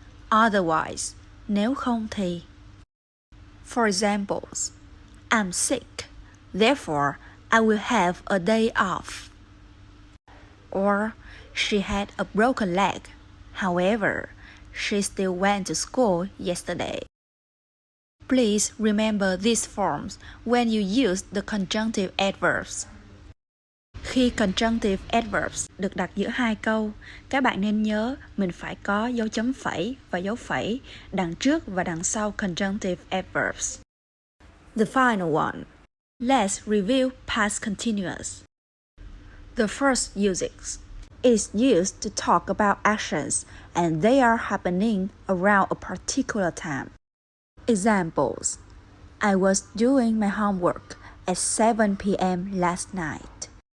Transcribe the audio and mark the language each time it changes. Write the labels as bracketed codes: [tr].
[vi] Otherwise, nếu không thì. [en] For examples, I'm sick, therefore I will have a day off. Or, she had a broken leg, however, she still went to school yesterday. Please remember these forms when you use the conjunctive adverbs. [vi] Khi conjunctive adverbs được đặt giữa hai câu, các bạn nên nhớ mình phải có dấu chấm phẩy và dấu phẩy đằng trước và đằng sau conjunctive adverbs. [en] The final one. Let's review past continuous. The first usage is used to talk about actions and they are happening around a particular time. Examples: I was doing my homework at 7 p.m. last night.